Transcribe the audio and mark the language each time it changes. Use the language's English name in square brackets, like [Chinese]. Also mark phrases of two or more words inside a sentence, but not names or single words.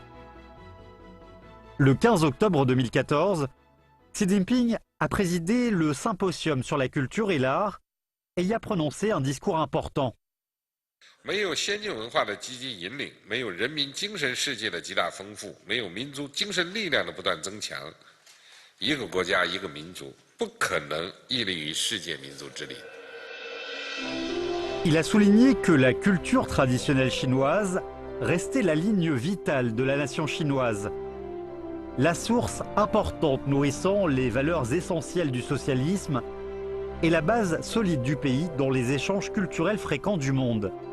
[French] Le 15 octobre 2014, Xi Jinping a présidé le symposium sur la culture et l'art et y a prononcé un discours important. [Chinese] 没有先进文化的积极引领，没有人民精神世界的极大丰富，没有民族精神力量的不断增强，一个国家一个民族不可能屹立于世界民族之林。 [French] Il a souligné que la culture traditionnelle chinoise restait la ligne vitale de la nation chinoise, la source importante nourrissant les valeurs essentielles du socialisme et la base solide du pays dans les échanges culturels fréquents du monde.